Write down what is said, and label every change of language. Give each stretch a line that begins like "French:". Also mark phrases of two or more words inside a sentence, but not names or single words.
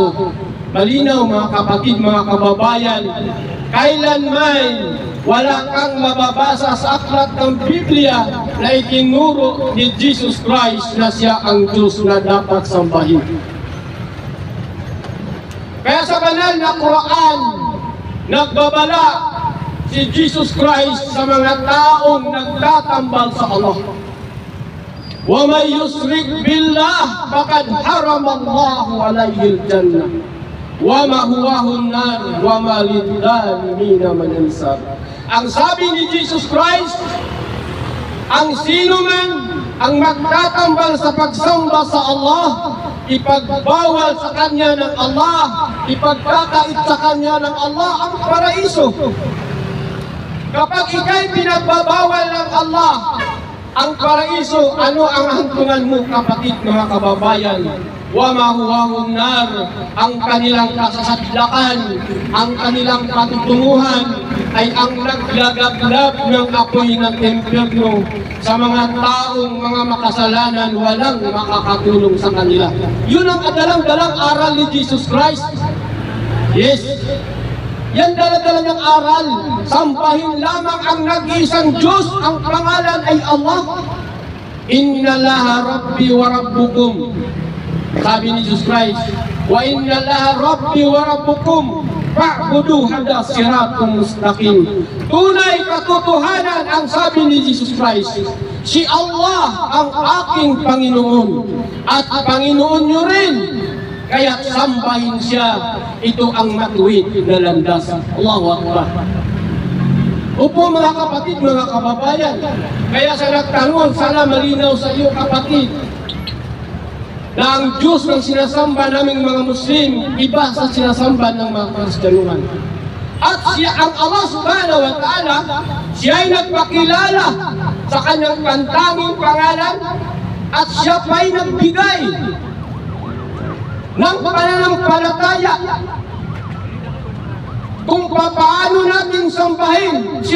Filipino: Malinaw mga kapatid, mga kababayan, kailanman wala kang mababasa sa aklat ng Biblia na itinuro ni Jesus Christ na siya ang Diyos na dapat sambahin. Kaya sa banal na Quran, nagbabala si Jesus Christ sa mga taong nagtatambal sa Allah.
Arabic: ومن يشرك بالله فقد حرم الله عليه الجنة ومأواه النار وما للظالمين من أنصار.
Filipino: Ang sabi ni Jesus Christ, ang sino man ang magtatambal sa pagsamba sa Allah, ipagbawal sa kanya ng Allah, ipagkakait sa kanya ng Allah ang paraiso. Kapag ikay pinagbabawal ng Allah ang paraiso, ano ang hantungan mo, kapatid, mga kababayan?
Arabic: ومأواه النار,
Filipino: ang kanilang kasasadlakan, ang kanilang patutunguhan ay ang naglagablab ng apoy ng impyerno sa mga taong mga makasalanan, walang makakatulong sa kanila. Yun ang dalang-dalang aral ni Jesus Christ. Yes, yan dala-dala ng aral. Sambahin lamang ang nag-iisang Diyos, ang pangalan ay Allah.
Arabic: إن الله ربي وربكم,
Filipino: sabi ni Jesus Christ,
Arabic: وإن الله ربي وربكم فاعبدوه هذا صراط مستقيم.
Filipino: Tunay katotohanan ang sabi ni Jesus Christ, si Allah ang aking Panginoon at Panginoon nyo rin, kaya't sambahin siya. Ito ang matuwid na landas.
Arabic: الله أكبر.
Filipino: Opo mga kapatid, mga kababayan, kaya sa nagtanong, sana malinaw sa iyo kapatid, na ang Diyos ng sinasamba naming mga Muslim, iba sa sinasamba ng mga Kristyanuhan. At siya, ang Allah
Arabic: سبحانه وتعالى,
Filipino: siya ay nagpakilala sa kanyang pantanging pangalan at siya pa'y nagbigay ng pananampalataya kung paano natin sambahin siya.